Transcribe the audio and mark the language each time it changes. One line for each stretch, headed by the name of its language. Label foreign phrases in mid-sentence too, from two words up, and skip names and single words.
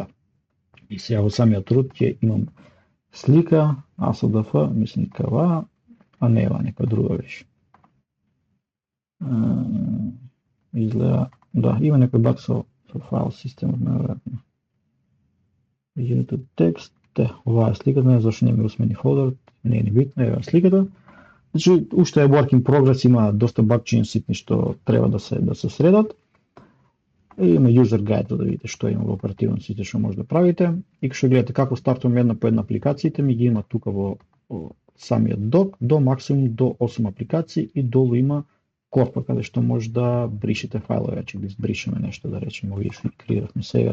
Macedonian: И сега во самиот root ќе имам слика, ASDF, мислам кава, а не ева некоја друга беше. Изгледа, да, има некој баг со файл системот, најверојатно. YouTube текст, оваа е сликата, зашто не ми го смени фолдер, не е ни битно, ева сликата. Значи, уште е
English: work in progress,
Macedonian: има доста багчиња ситни што треба да се средат. И има
English: user guide
Macedonian: да видите што има во оперативен систем што може да правите. И што гледате како стартуваме една по една апликациите, ми ги има тука во самиот док, до максимум до 8 апликации и долу има корпа каде што може да бришете файлови, ќе ги избришеме нешто, да речеме, овие што креиравме сега.